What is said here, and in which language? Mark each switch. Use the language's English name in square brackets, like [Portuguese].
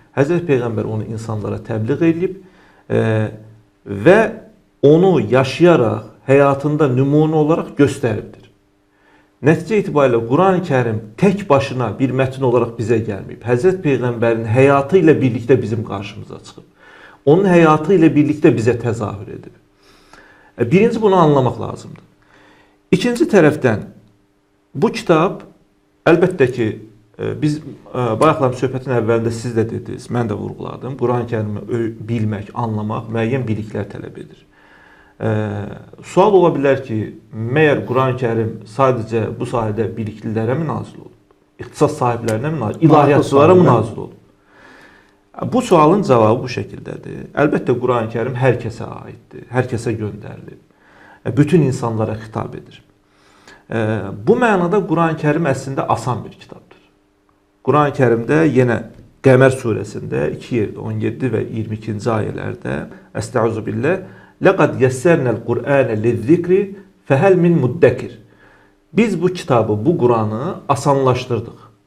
[Azerbaijani] Həzrət Peyğəmbər onu insanlara təbliğ edib və onu yaşayaraq, həyatında nümunə olaraq göstəribdir. Nəticə itibarilə Qurani-Kərim tək başına bir mətin olaraq bizə gəlməyib. Həzrət Peyğəmbərin həyatı ilə birlikdə bizim qarşımıza çıxıb. Onun həyatı ilə birlikdə bizə təzahür edib. Birinci bunu anlamaq lazımdır. İkinci tərəfdən bu kitab, əlbəttə ki, biz bayaqlar söhbətin əvvəlində siz də dediniz, mən də vurğuladım. Qurani-Kərimi bilmək, anlamaq müəyyən biliklər tələb edir. Sual ola bilər ki, məyər Qurani-Kərim sadəcə bu sahədə biliklilərə mi nazil olub? İxtisas sahiblərinə mi nazil olub? İlahiyyatçılara mı nazil olub? Bu sualın cavabı bu şəkildədir. Əlbəttə Qurani-Kərim hər kəsə aiddir, hər kəsə göndərilib. Bütün insanlara xitab edir. Bu mənada Qurani-Kərim əslində asan bir kitabdır. Qurani-Kərimdə yenə Qəmər surəsində 2 yerdə 17 və 22-ci ayələrdə Əstəuzubillah [Arabic] لَقَدْ يَسَّرْنَا الْقُرْآنَ لِلذِّكْرِ فَهَلْ مِنْ مُدَّكِرِ [Azerbaijani] Biz bu kitabı, bu Quranı asanlaşdırdıq.